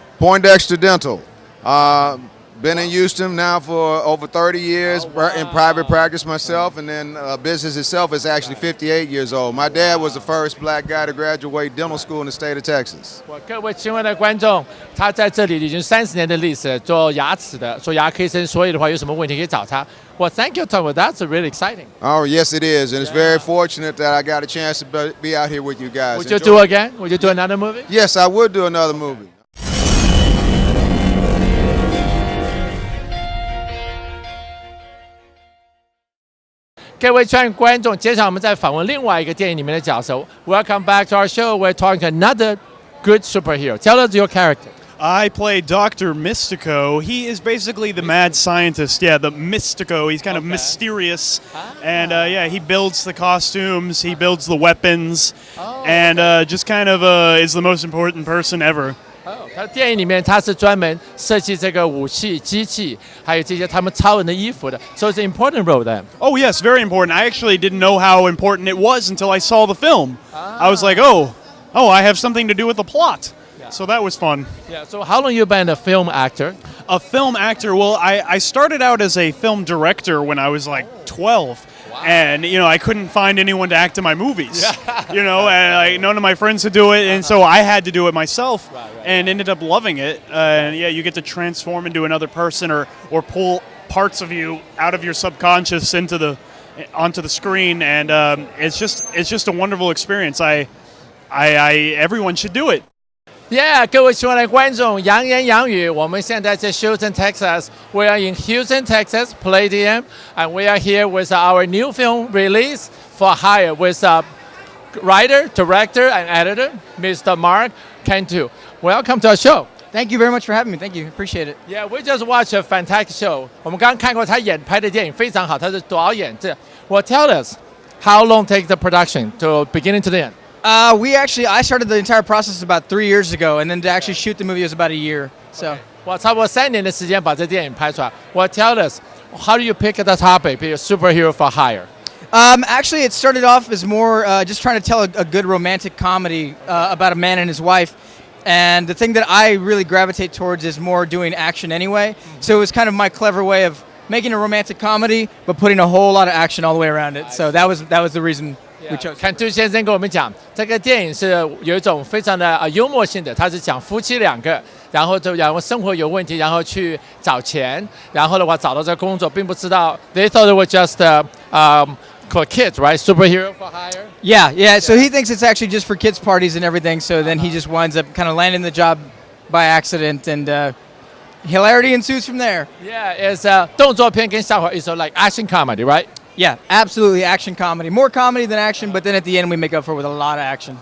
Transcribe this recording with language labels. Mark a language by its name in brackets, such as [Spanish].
[English] Poindexter Dental. Been in Houston now for over 30 years in private practice myself, and then business itself is actually 58 years old. My dad was the first black guy to graduate dental school in the state of Texas. [Chinese] 各位亲爱的观众，他在这里已经30年的历史，做牙齿的，做牙科医生，所以的话有什么问题可以找他。 [English] Well, thank you, Tom. That's really exciting. Oh, yes, it is, and it's very fortunate that I got a chance to be out here with you guys. Would you do again? Would you do another movie? Yes, I would do another movie. [Chinese] 各位亲爱的观众，接下来我们再访问另外一个电影里面的角色。 [English] Welcome back to our show. We're talking to another good superhero. Tell us your character. I play Dr. Mystico. He is basically the mad scientist. Yeah, the Mystico. He's kind of mysterious. And yeah, he builds the costumes, he builds the weapons, and just kind of is the most important person ever. [Chinese] 他电影里面他是专门设计这个武器、机器，还有这些他们超人的衣服的。 [English] So it's an important role then. Oh yes, very important. I actually didn't know how important it was until I saw the film. I was like, oh, I have something to do with the plot. So that was fun. Yeah. So how long you been a film actor? A film actor. Well, I started out as a film director when I was like 12. And, you know, I couldn't find anyone to act in my movies, you know, and none of my friends could do it. And so I had to do it myself and ended up loving it. And yeah, you get to transform into another person or pull parts of you out of your subconscious onto the screen. And it's just a wonderful experience. Everyone should do it. [Chinese] Yeah, 各位亲爱的观众，洋言洋语，我们现在在 Houston, Texas. [English] We are in Houston, Texas, Palladium, and we are here with our new film release for hire with writer, director, and editor, Mr. Mark Cantu. Welcome to our show. Thank you very much for having me. Thank you. Appreciate it. Yeah, we just watched a fantastic show. [Chinese] 我们刚刚看过他拍的电影非常好，他是导演。 [English] Well, tell us, how long take the production to beginning to the end? I started the entire process about 3 years ago, and then to actually shoot the movie was about a year. So, [Chinese] 我差不多3年的时间把这电影拍出来。 [English] Well, tell us, how do you pick the topic, be a superhero for hire? Actually, it started off as more just trying to tell a good romantic comedy about a man and his wife. And the thing that I really gravitate towards is more doing action anyway. So it was kind of my clever way of making a romantic comedy, but putting a whole lot of action all the way around it. So that was the reason. [Chinese] Cantu 先生跟我们讲，这个电影是有一种非常的幽默性的，他是讲夫妻2个，然后生活有问题，然后去找钱，然后的话找到这个工作，并不知道 [English] they thought it was just for kids, right? Superhero for hire. Yeah. So he thinks it's actually just for kids' parties and everything. So then he just winds up kind of landing the job by accident, and hilarity ensues from there. Yeah, it's [Chinese] 动作片跟笑话， [English] it's like action comedy, right? Yeah, absolutely action comedy. More comedy than action, but then at the end we make up for it with a lot of action.